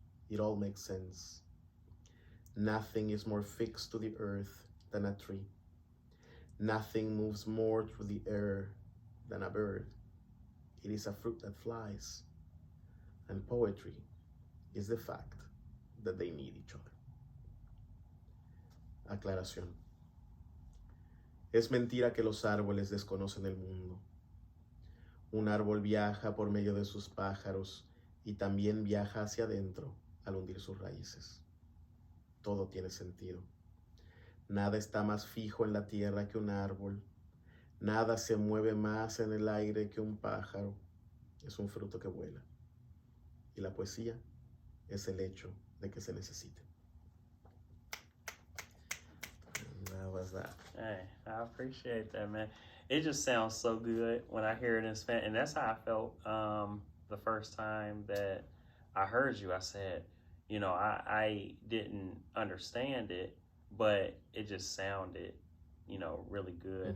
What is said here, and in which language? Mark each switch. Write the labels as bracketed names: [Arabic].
[English] It all makes sense. Nothing is more fixed to the earth than a tree. Nothing moves more through the air than a bird. It is a fruit that flies. And poetry is the fact that they need each other. [Spanish] Aclaración. Es mentira que los árboles desconocen el mundo. Un árbol viaja por medio de sus pájaros y también viaja hacia adentro al hundir sus raíces. Todo tiene sentido. Nada está más fijo en la tierra que un árbol. Nada se mueve más en el aire que un pájaro. Es un fruto que vuela. Y la poesía es el hecho de que se necesite. [English] And that was that. Hey, I appreciate that, man. It just sounds so good when I hear it in Spanish. And that's how I felt the first time that I heard you. I said, I didn't understand it, but it just sounded, really good.